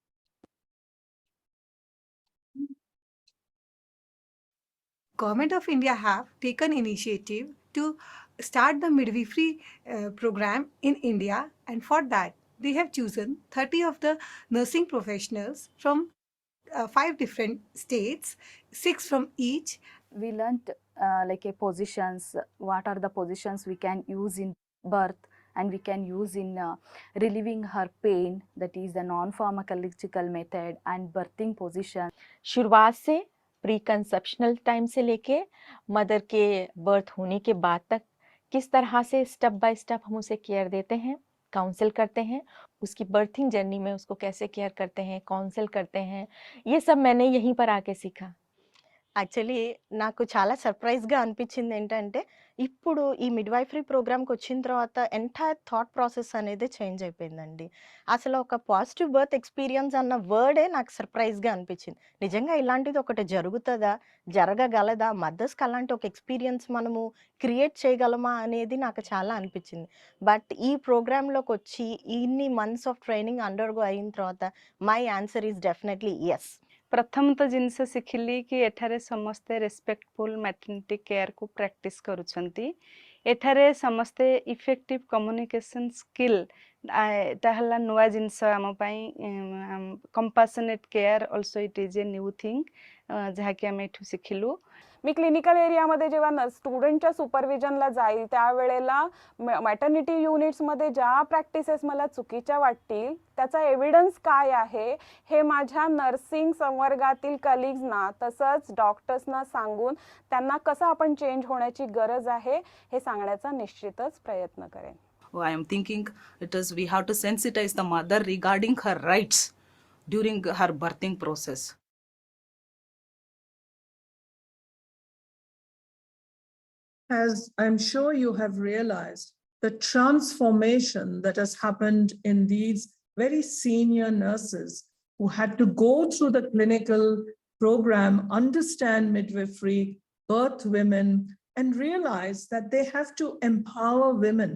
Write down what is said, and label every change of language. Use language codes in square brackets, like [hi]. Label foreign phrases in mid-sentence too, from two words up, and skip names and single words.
[en] Government of India have taken initiative to start the midwifery program in India, and for that they have chosen 30 of the nursing professionals from 5 different states, 6 from each. We learnt positions, what are the positions we can use in birth and we can use in relieving her pain, that is the non-pharmacological method and birthing position. [hi] शुरुआत से [en] pre conceptional time [hi] से लेके मदर के बर्थ होने के बाद तक किस तरह से [en] step by step [hi] हम उसे केयर देते हैं, काउंसिल करते हैं, उसकी [en] birthing journey [hi] में उसको कैसे केयर करते हैं, काउंसिल करते हैं, ये सब मैंने यहीं पर आके सीखा. [te] యాక్చువల్లీ నాకు చాలా సర్ప్రైజ్గా అనిపించింది ఏంటంటే ఇప్పుడు ఈ [en] midwifery program [te] వచ్చిన తర్వాత [en] entire thought process [te] అనేది చేంజ్ అయిపోయిందండి. అసలు ఒక [en] positive birth experience [te] అన్న వర్డే నాకు సర్ప్రైజ్గా అనిపించింది. నిజంగా ఇలాంటిది ఒకటి జరుగుతుందా, జరగగలదా, మదర్స్కి అలాంటి ఒక ఎక్స్పీరియన్స్ మనము క్రియేట్ చేయగలమా అనేది నాకు చాలా అనిపించింది. బట్ ఈ ప్రోగ్రాంలోకి వచ్చి ఇన్ని [en] months of training undergo [te] అయిన తర్వాత [en] my answer is definitely yes. [or] ପ୍ରଥମ ତ ଜିନିଷ ଶିଖିଲି କି ଏଠାରେ ସମସ୍ତେ [en] respectful maternity care [or] କୋ ପ୍ରାକ୍ଟିସ କରୁଛନ୍ତି. ଏଠାରେ ସମସ୍ତେ [en] effective communication skill [or] ତାହାଲା ନୂଆ ଜିନିଷ ଆମ ପାଇଁ [en] compassionate care also it is a new thing [or] ଯାହା କି ଆମ୍ହି ଏଠୁ ଶିଖିଲୁ. [mr] मी [en] clinical areamadhye [mr] जेव्हा [en] studentchya supervisionla [mr] जाईल त्यावेळेला [en] maternity unitsmadhye [mr] ज्या प्रॅक्टिसेस मला चुकीच्या वाटतील त्याचा एव्हिडन्स काय आहे हे माझ्या नर्सिंग संवर्गातील कलिग्सना तसंच डॉक्टर्सना सांगून त्यांना कसं आपण चेंज होण्याची गरज आहे हे सांगण्याचा निश्चितच प्रयत्न करेन. [en] I am thinking it is we have to sensitize the mother regarding her rights during her birthing process. As I'm sure you have realized, the transformation that has happened in these very senior nurses who had to go through the clinical program, understand midwifery, birth women, and realize that they have to empower women.